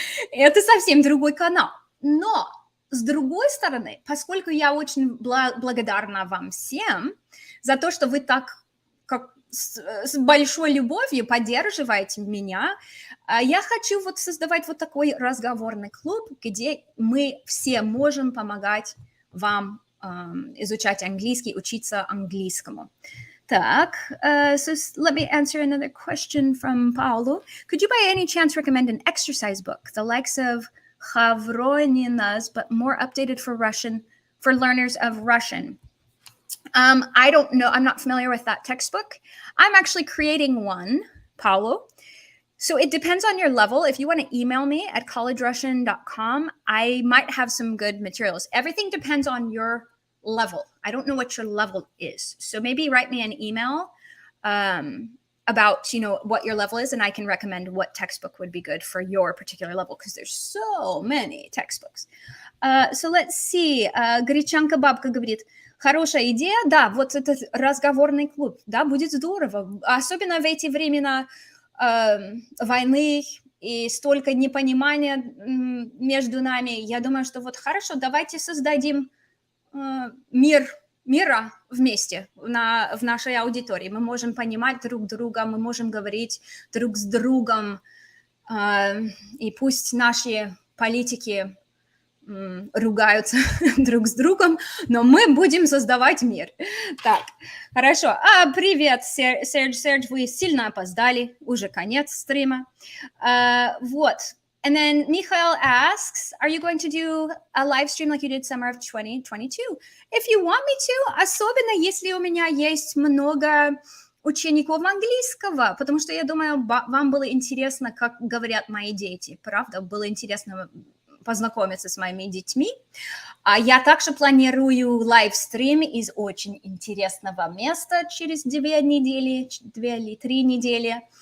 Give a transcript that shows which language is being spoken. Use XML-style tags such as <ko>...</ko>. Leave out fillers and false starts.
<ru>Это совсем другой канал. Но, с другой стороны, поскольку я очень благодарна вам всем за то, что вы так с большой любовью поддерживаете меня, я хочу вот создавать вот такой разговорный клуб, где мы все можем помогать вам изучать английский, учиться английскому. Так,</ru> <en>so let me answer another question from Paulo. Could you by any chance recommend an exercise book, the likes of Khavroninas, but more updated for learners of Russian? I don't know. I'm not familiar with that textbook. I'm actually creating one, Paulo. So it depends on your level. If you want to email me at collegerussian.com, I might have some good materials. Everything depends on your level. I don't know what your level is. So maybe write me an email about, what your level is, and I can recommend what textbook would be good for your particular level, because there's so many textbooks. So let's see.</en> <ru>Гречанка бабка говорит, хорошая идея, да, вот этот разговорный клуб, да, будет здорово, особенно в эти времена войны и столько непонимания между нами. Я думаю, что вот хорошо, давайте создадим мира вместе в нашей аудитории. Мы можем понимать друг друга, мы можем говорить друг с другом, и пусть наши политики ругаются друг с другом, но мы будем создавать мир. Так, хорошо. Привет, Серж, вы сильно опоздали, уже конец стрима. Вот.</ru> <en>And then Mikhail asks, are you going to do a live stream like you did summer of 2022? If you want me to,</en> <ru>особенно если у меня есть много учеников английского, потому что я думаю, вам было интересно, как говорят мои дети. Правда, было интересно познакомиться с моими детьми. А я также планирую лайвстрим из очень интересного места через 2 недели, 2 или 3 недели.</ru>